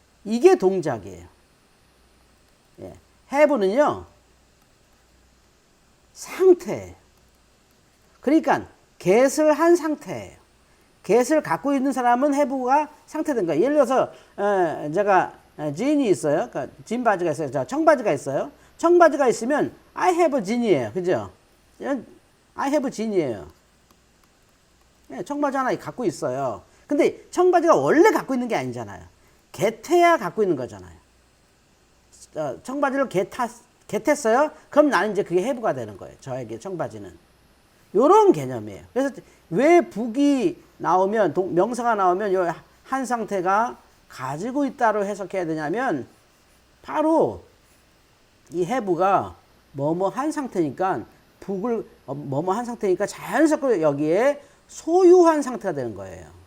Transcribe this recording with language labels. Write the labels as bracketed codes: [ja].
[ko] 이게 동작이에요. 예, have는요, 상태예요. 그러니까, get을 한 상태예요. get을 갖고 있는 사람은 have가 상태된 거예요. 예를 들어서, 제가, jean이 있어요. 그러니까, 진 바지가 있어요. 청바지가 있어요. 청바지가 있으면, [en] I have a jean [ko] 이에요. 그죠? [en] I have jean [ko] 이에요. 네, 청바지 하나 갖고 있어요. 근데 청바지가 원래 갖고 있는 게 아니잖아요. get해야 갖고 있는 거잖아요. 청바지를 get했어요? 그럼 나는 이제 그게 have가 되는 거예요. 저에게 청바지는. 요런 개념이에요. 그래서 왜 북이 나오면, 명사가 나오면 요 한 상태가 가지고 있다로 해석해야 되냐면, 바로 이 have가 뭐뭐 한 상태니까, 북을 뭐뭐 한 상태니까 자연스럽게 여기에 소유한 상태가 되는 거예요.